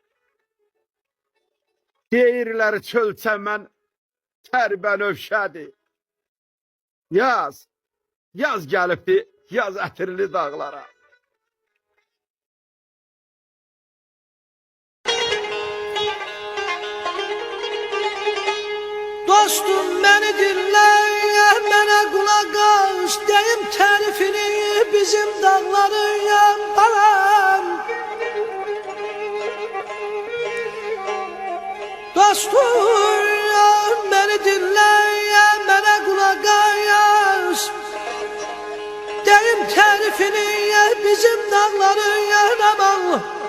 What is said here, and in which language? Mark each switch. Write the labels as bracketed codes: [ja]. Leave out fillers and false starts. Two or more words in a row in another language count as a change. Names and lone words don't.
[az] Deyirlər çöl çəmən tərbənövşədir. Yaz, yaz gəlibdi, yaz ətirli dağlara. [tr] Dostum beni dinle, bana kulak aç, deyim tarifini bizim dağların yanbalan. Dostum beni dinle, bana kulak aç, deyim tarifini bizim dağların yanbalan.